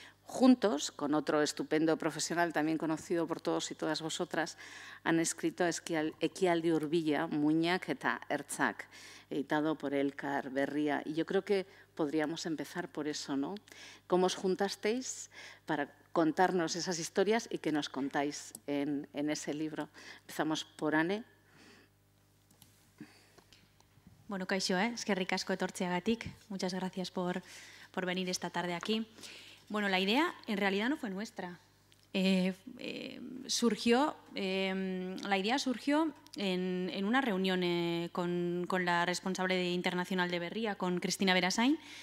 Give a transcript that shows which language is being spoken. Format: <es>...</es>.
<es>Juntos, con otro estupendo profesional, también conocido por todos y todas vosotras, han escrito Ekialdi Urbila, Muinak eta Ertzak, editado por Elkar Berria. Y yo creo que podríamos empezar por eso, ¿no? ¿Cómo os juntasteis para contarnos esas historias y que nos contáis en ese libro? Empezamos por Ane.</es> <eu>Bueno, kaixo, eskerrik asko etortzeagatik.</eu> <es>Muchas gracias por venir esta tarde aquí. Bueno, la idea en realidad no fue nuestra. La idea surgió en una reunión con la responsable internacional de Berria, con Cristina Berasain.</es>